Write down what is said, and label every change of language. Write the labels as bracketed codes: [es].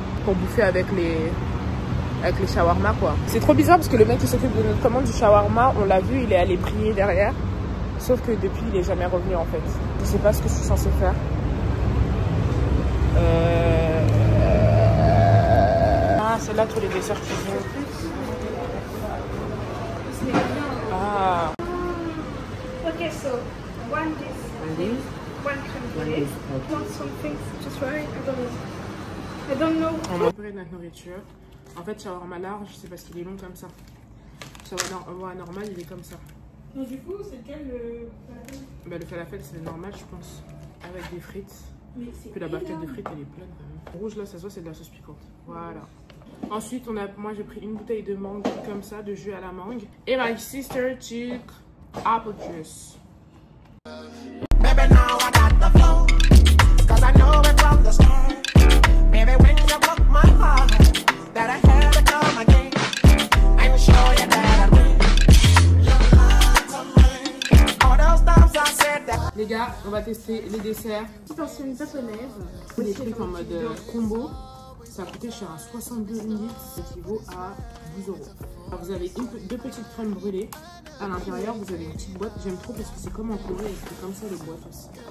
[fr] Pour bouffer avec les shawarma, quoi. C'est trop bizarre parce que le mec qui s'occupe de notre commande du shawarma, on l'a vu, il est allé prier derrière. Sauf que depuis, il est jamais revenu en fait. Je sais pas ce que je suis censée faire. Ah, c'est là tous les desserts qui viennent. Ah. [en] Ok, so one this, one crème brûlée, want something to try, I don't know. [fr] On va préparer notre nourriture. En fait, shawarma large, c'est parce qu'il est long comme ça. Shawarma normal, il est comme ça. Donc du coup, c'est lequel le falafel? Bah, le falafel, c'est normal, je pense. Avec des frites. Puis la barquette de frites, elle est pleine. Le rouge, là, ça se voit, c'est de la sauce piquante. Voilà. Ensuite, moi, j'ai pris une bouteille de mangue comme ça, de jus à la mangue. Et [en] my sister took apple juice. Baby, now I got the flow. 'Cause I know it from the start. Baby, when you broke my heart, that I had to come again. I'm sure you that I win. All those times I said that. [fr] Les gars, on va tester les desserts. Petite ancienne japonaise. Des trucs en mode combo. Ça a coûté cher à 62 ringgit, ce qui vaut à 12 €. Alors vous avez deux petites crèmes brûlées. À l'intérieur, vous avez une petite boîte. J'aime trop parce que c'est comme en Corée, c'est comme ça les boîtes aussi.